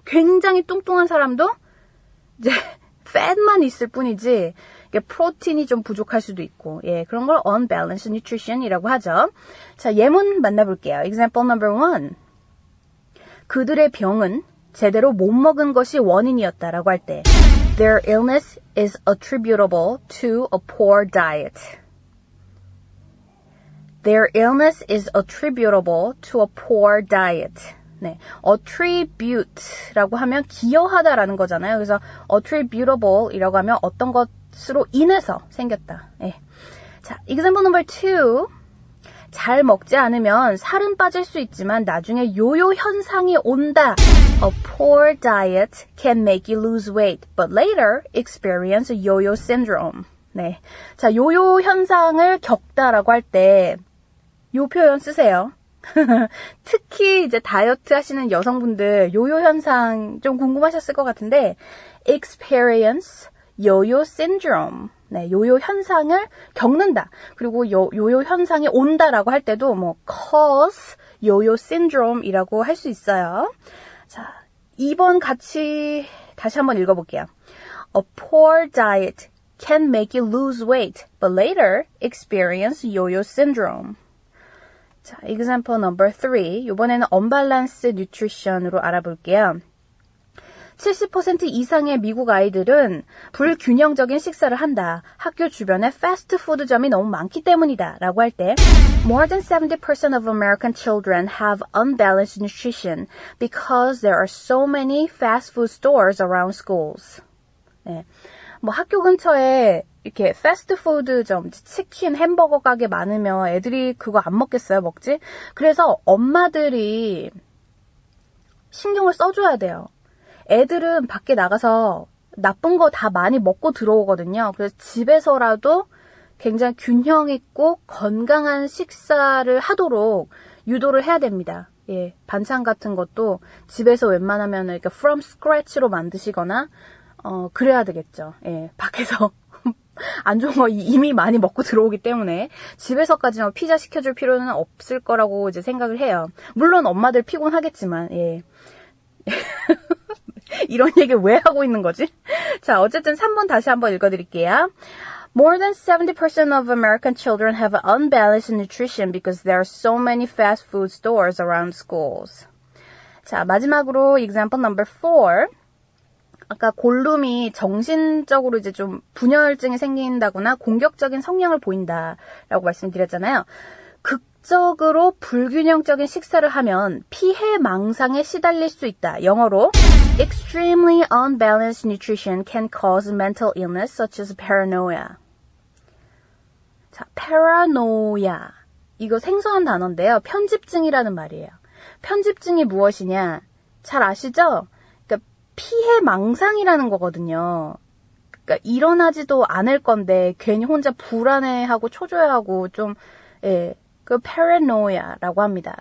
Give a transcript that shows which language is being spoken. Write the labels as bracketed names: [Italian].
[Korean] 굉장히 뚱뚱한 사람도 이제 fat만 있을 뿐이지 프로틴이 좀 부족할 수도 있고, 예, 그런 걸 unbalanced nutrition이라고 하죠. 자, 예문 만나볼게요. [English] Example number 1. [Korean] 그들의 병은 제대로 못 먹은 것이 원인이었다라고 할 때 [English] Their illness is attributable to a poor diet. Their illness is attributable to a poor diet. [Korean] 네, attribute라고 하면 기여하다라는 거잖아요. 그래서 attributable이라고 하면 어떤 것으로 인해서 생겼다. 네. 자, [English] example number 2. [Korean] 잘 먹지 않으면 살은 빠질 수 있지만 나중에 요요 현상이 온다. [English] A poor diet can make you lose weight, but later experience yo-yo syndrome. [Korean] 네, 자, 요요 현상을 겪다라고 할 때 요 표현 쓰세요. 특히 이제 다이어트 하시는 여성분들 요요 현상 좀 궁금하셨을 것 같은데 [English] experience yo-yo syndrome. [Korean] 네, 요요 현상을 겪는다. 그리고 요요 현상이 온다라고 할 때도 [English] cause yo-yo syndrome [Korean] 이라고 할 수 있어요. 자, 2번 같이 다시 한번 읽어볼게요. [English] A poor diet can make you lose weight, but later experience yo-yo syndrome. [Korean] 자, [English] example number 3. [Korean] 이번에는 unbalanced nutrition으로 알아볼게요. 70% 이상의 미국 아이들은 불균형적인 식사를 한다. 학교 주변에 패스트푸드점이 너무 많기 때문이다. 라고 할 때 [English] More than 70% of American children have unbalanced nutrition because there are so many fast food stores around schools. [Korean] 네. 뭐 학교 근처에 이렇게 패스트푸드점, 치킨, 햄버거 가게 많으면 애들이 그거 안 먹겠어요? 먹지? 그래서 엄마들이 신경을 써줘야 돼요. 애들은 밖에 나가서 나쁜 거 다 많이 먹고 들어오거든요. 그래서 집에서라도 굉장히 균형 있고 건강한 식사를 하도록 유도를 해야 됩니다. 예, 반찬 같은 것도 집에서 웬만하면 이렇게 [English] from scratch [Korean] 로 만드시거나 그래야 되겠죠. 예, 밖에서 안 좋은 거 이미 많이 먹고 들어오기 때문에 집에서까지 피자 시켜줄 필요는 없을 거라고 이제 생각을 해요. 물론 엄마들 피곤하겠지만, 예. 이런 얘기 왜 하고 있는 거지? 자, 어쨌든 3번 다시 한번 읽어드릴게요. [English] More than 70% of American children have unbalanced nutrition because there are so many fast food stores around schools. [Korean] 자, 마지막으로 [English] example number 4. [Korean] 아까 골룸이 정신적으로 이제 좀 분열증이 생긴다거나 공격적인 성향을 보인다라고 말씀드렸잖아요. 극적으로 불균형적인 식사를 하면 피해망상에 시달릴 수 있다. [English] 영어로 Extremely unbalanced nutrition can cause mental illness such as paranoia. [Korean] 자, paranoia. 이거 생소한 단어인데요. 편집증이라는 말이에요. 편집증이 무엇이냐? 잘 아시죠? 그러니까 피해망상이라는 거거든요. 그러니까 일어나지도 않을 건데 괜히 혼자 불안해하고 초조해하고 좀 예, 그 paranoia라고 합니다.